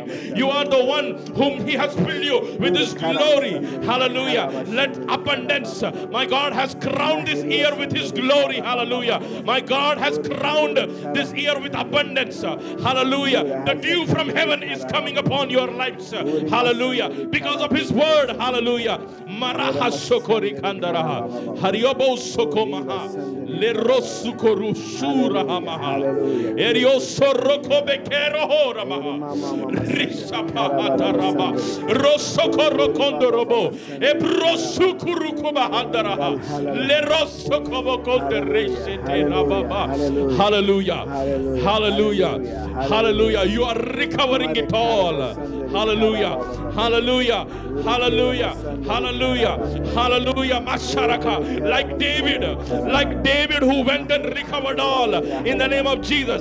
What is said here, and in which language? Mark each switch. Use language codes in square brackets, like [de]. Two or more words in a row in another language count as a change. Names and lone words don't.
[en] You are the one whom He has filled you with His glory. Hallelujah. Let abundance. My God has crowned this year with His glory. Hallelujah. My God has crowned this year with abundance. Hallelujah. The dew from heaven is coming upon your lives. Hallelujah. Because of His word. Hallelujah. Maraha sokori kandaraha. Hariobo sokomaha. Lerosukoru shurahamaha. Erio soroko bekero horamaha. Rishapahataraba. Rosokoro kondorobo. Ebrosukuru kubahandaraha. Lerosokobo kondereshete rababa. Hallelujah. Hallelujah. Hallelujah. You are recovering it all. Hallelujah. Hallelujah. Hallelujah. Hallelujah. Hallelujah. Masharaka. Like David who went and recovered all in the name of Jesus.